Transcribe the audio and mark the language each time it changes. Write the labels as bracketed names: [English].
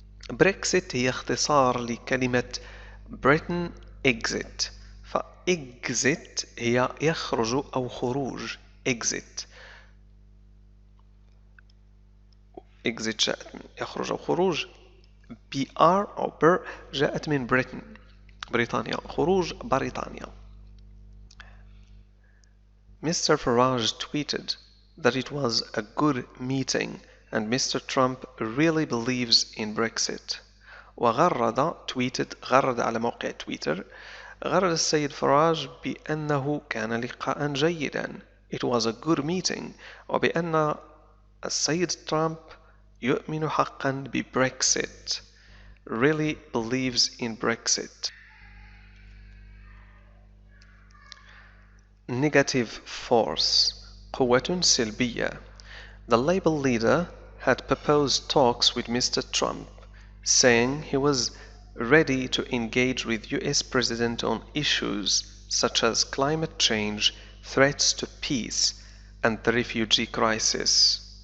[Arabic] بريكسيت هي اختصار لكلمة Britain exit exit هي يخرج أو خروج exit جاءت من يخرج أو خروج BR أو بر جاءت من بريطانيا خروج بريطانيا. [English] Mr. Farage tweeted that it was a good meeting and Mr. Trump really believes in Brexit. [Arabic] غرد على موقع تويتر غرد السيد فراج بأنه كان لقاء جيدا [English] It was a good meeting [Arabic] وبأن السيد ترامب يؤمن حقا ببريكسيت [English] really believes in Brexit. Negative force [Arabic] قوة سلبية. [English] The Labour leader had proposed talks with Mr. Trump, saying he was ready to engage with US President on issues such as climate change, threats to peace, and the refugee crisis.